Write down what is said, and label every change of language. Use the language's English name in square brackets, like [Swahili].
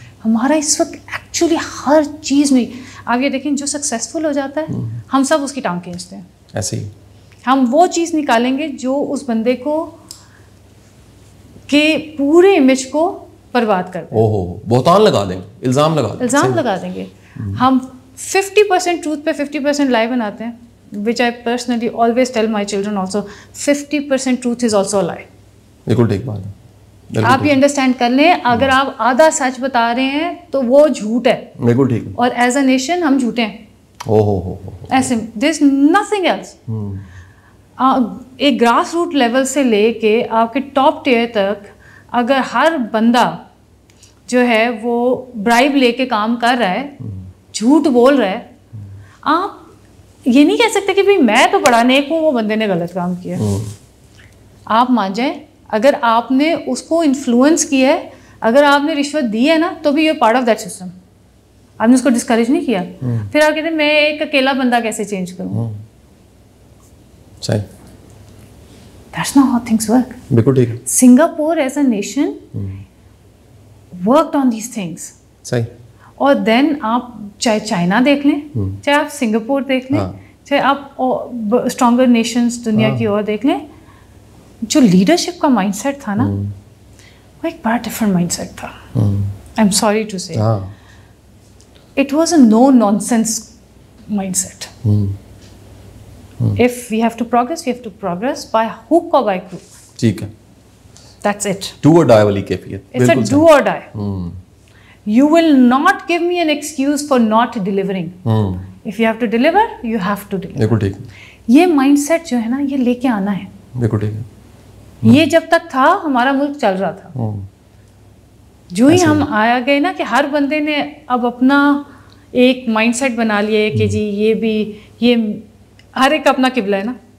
[Urdu] ہمارا اس وقت ایکچولی ہر چیز میں آپ یہ دیکھیں, جو سکسیزفل ہو جاتا ہے ہم سب اس کی ٹانگ کھینچتے ہیں. ایسے ہی ہم وہ چیز نکالیں گے جو اس بندے کو کہ پورے امیج کو برباد کر دیں. بہتان لگا دیں گے, الزام لگا دیں گے. ہم 50% ٹروتھ پہ 50% لائی بناتے ہیں, [English] which I personally always tell my children also, 50% truth is also a lie. [Urdu] بالکل ٹھیک بات ہے. آپ یہ انڈرسٹینڈ کر لیں, اگر آپ آدھا سچ بتا رہے ہیں تو وہ جھوٹ ہے. بالکل ٹھیک ہے. اور ایز اے نیشن ہم جھوٹے ہیں. ایسے [English] There is nothing else. [Urdu] ایک گراس روٹ لیول سے لے کے آپ کے ٹاپ ٹیئر تک اگر ہر بندہ جو ہے وہ برائب لے کے کام کر رہا ہے, جھوٹ بول رہا ہے, آپ یہ نہیں کہہ سکتے کہ بھائی میں تو بڑا نیک ہوں, وہ بندے نے غلط کام کیا. آپ مان جائیں اگر آپ نے اس کو انفلوئنس کیا ہے, اگر آپ نے رشوت دی ہے نا, تو بھی یہ [English] Part of that system. [Urdu] آپ نے اس کو ڈسکریج نہیں کیا. پھر آپ کہتے ہیں میں ایک اکیلا بندہ کیسے چینج کروں. [English] That's not how things work. [Urdu] بالکل ٹھیک ہے. [English] Singapore as a nation worked on these things. [Urdu] صحیح. اور دین آپ چاہے چائنا دیکھ لیں, چاہے آپ سنگاپور دیکھ لیں, چاہے آپ اسٹرانگر نیشنز دنیا کی اور دیکھ لیں, جو لیڈرشپ کا مائنڈ سیٹ تھا نا, وہ ایک بڑا ڈفرنٹ مائنڈ سیٹ تھا. [English] I am sorry to say, it was a no nonsense mindset. If we have to progress, we have to progress by hook or by crook. [Urdu] ٹھیک ہے. [English] That's it. [Urdu] Do or die والی کیفیت. [English] It's a do or die. You will not give me an excuse for not delivering. If you have to deliver, you have to deliver. [Urdu] بالکل ٹھیک. یہ mind set جو ہے نا یہ لے کے آنا ہے. بالکل ٹھیک ہے. یہ جب تک تھا ہمارا ملک چل رہا تھا. جو ہی ہم آیا گئے نا کہ ہر بندے نے اب اپنا ایک مائنڈ سیٹ بنا لیا ہے کہ جی یہ بھی یہ ہر ایک اپنا قبلہ ہے نا.